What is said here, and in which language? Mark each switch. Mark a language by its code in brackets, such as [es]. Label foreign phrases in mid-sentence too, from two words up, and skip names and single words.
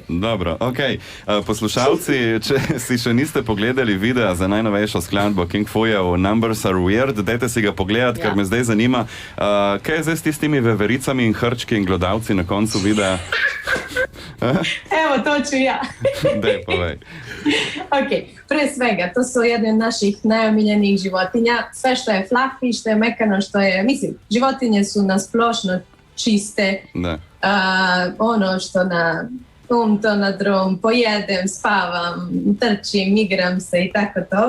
[sl] Dobro, ok. Poslušalci, če si še niste pogledali videa za najnovejšo skladbo King Fujev Numbers Are Weird, dajte si ga pogledati, ker me zdaj zanima, kaj je zdaj s tistimi vevericami in hrčki in glodavci na koncu videa? [sr] Evo, to ću ja. [sl] Daj, povej. [sr] Ok, pre svega, to su jedne od naših najomiljenijih životinja. Sve što je fluffy, što je mekano, što je, mislim, životinje su nasplošno čiste. Da. Ono što na to na drom, pojedem, spavam, trčim, igram se i tako to.